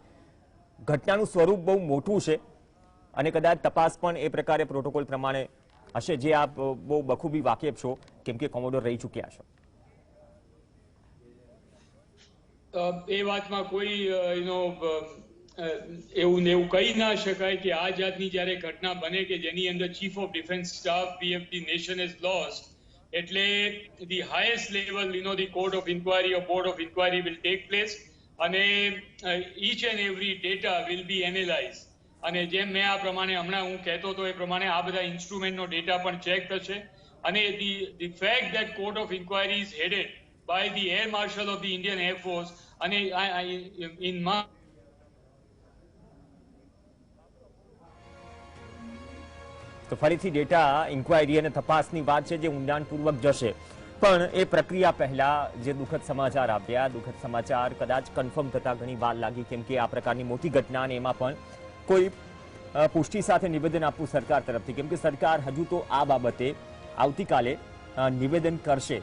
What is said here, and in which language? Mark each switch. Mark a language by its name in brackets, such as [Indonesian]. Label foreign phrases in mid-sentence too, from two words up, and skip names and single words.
[Gujarati] ઘટનાનું સ્વરૂપ બહુ મોટું છે અને કદાચ તપાસ પણ એ પ્રકારે પ્રોટોકોલ પ્રમાણે હશે, જે આપ બહુ બખૂબી વાકેફ છો, કેમ કે કોમોડોર રહી ચૂક્યા છો. એ વાતમાં કોઈ એવું કહી ના શકાય કે આ જાતની જ્યારે ઘટના બને કે જેની અંદર [English] chief of defence staff, the nation has lost, એટલે the highest level, the court of inquiry or board of inquiry will take place, અને each and every data will be analyzed. [Gujarati] અને જેમ મેં આ પ્રમાણે હમણાં હું કહેતો હતો એ પ્રમાણે આ બધા ઇન્સ્ટ્રુમેન્ટનો ડેટા પણ ચેક થશે. [English] અને the fact that court of inquiry is headed by the Air Marshal of the Indian Air Force, અને in my [Gujarati] તો ફરીથી [English] data inquiry [Gujarati] અને તપાસની વાત છે, જે ઊંડાણપૂર્વક જશે. પણ એ પ્રક્રિયા પહેલા જે દુઃખદ સમાચાર આવ્યા, દુઃખદ સમાચાર કદાચ કન્ફર્મ થતા ઘણી વાર લાગી, કેમ કે આ પ્રકારની મોટી ઘટના અને એમાં પણ કોઈ પુષ્ટિ સાથે નિવેદન આપવું સરકાર તરફથી, કેમ કે સરકાર હજુ તો આ બાબતે આવતીકાલે નિવેદન કરશે.